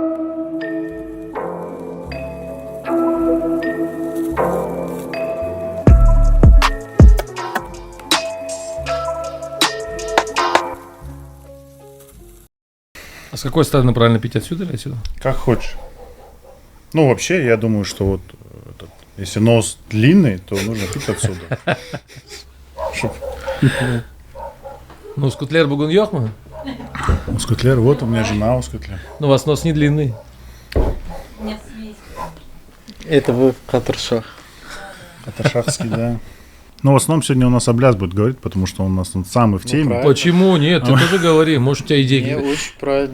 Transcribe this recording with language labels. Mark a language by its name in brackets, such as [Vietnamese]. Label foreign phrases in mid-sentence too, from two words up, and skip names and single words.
[Russian] А с какой стороны правильно пить, отсюда или отсюда? Как хочешь. Ну, вообще, я думаю, что вот если нос длинный, то нужно пить отсюда. Ну, [Crimean Tatar] скутлер бугун йохма. [Russian] Ускутлер, вот у меня жена ускутлер. Но у вас нос не длинный. Это вы Катаршах. Это шахский, да. Но в основном сегодня у нас Абляс будет говорить, потому что он у нас самый в теме. правильно. Почему? Нет, ты тоже говори. Может, у тебя идеи. Очень правильно.